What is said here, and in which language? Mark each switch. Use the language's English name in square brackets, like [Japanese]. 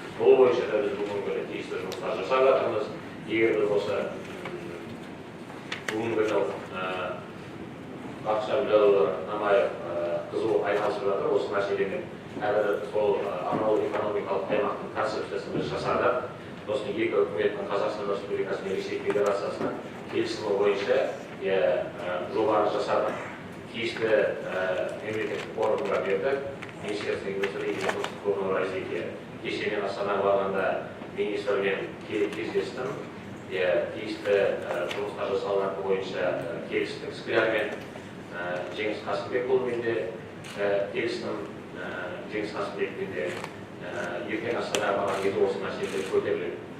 [Kazakh] Бұл бойынша да біз бүгінгі күні тиісті жұмыстар жасап жатырмыз. Егер біз осы бүгінгі күні Бақытжан Намаев қызу айналысып жатыр осы мәселемен. Әлі сол арнаулы экономикалық аймақтың концепциясын біз жасадық. Сосын екі үкіметтің Қазақстан Республикасы мен Ресей Федерациясының келісімі бойынша жобаны жасадық. Тиісті мемлекеттік органға бердік. [Russian] Министерство индустрии и инфраструктурного развития. [Kazakh] Кеше мен Астанаға барғанда министрмен кездестім. Тиісті жұмыстар жасалғаны бойынша келістік. Скрярмен Жеңіс Қасымбекұлымен де келістім. Жеңіс Қасымбекпен де ертең Астанаға барған кезде осы мәселелер көтеріледі.